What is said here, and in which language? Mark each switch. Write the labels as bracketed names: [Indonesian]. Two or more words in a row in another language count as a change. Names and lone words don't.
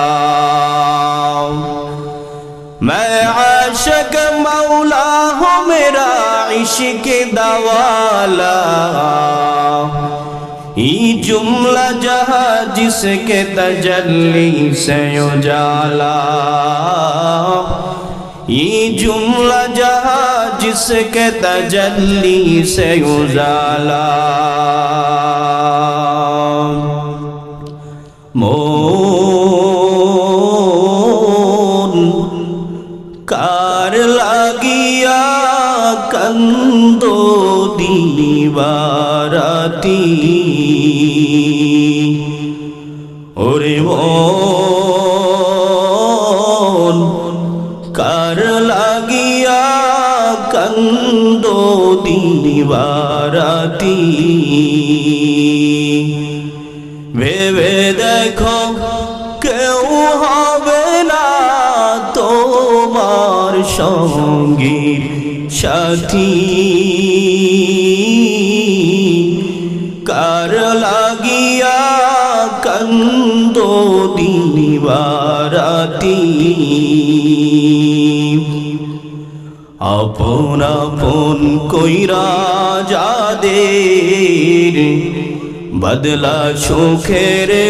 [Hindi] मैं आशिक मौला हूँ मेरा इश्क दवाला, ये जुमला जहाँ जिसके तजल्ली से उजाला, ये जुमला जहाँ जिसके तजल्ली से उजाला, [Bangla] মন কার লাগিয়া কান্দো দিবারাতি, ওরে মন কার লাগিয়া কান্দো দিবারাতি, ভেবে দেখো কেউ হবে না তোমার সঙ্গীর সাথী কার লাগিয়া কান্দো দিবারাতি আপন আপন কইরা যাদের বদলা সুখের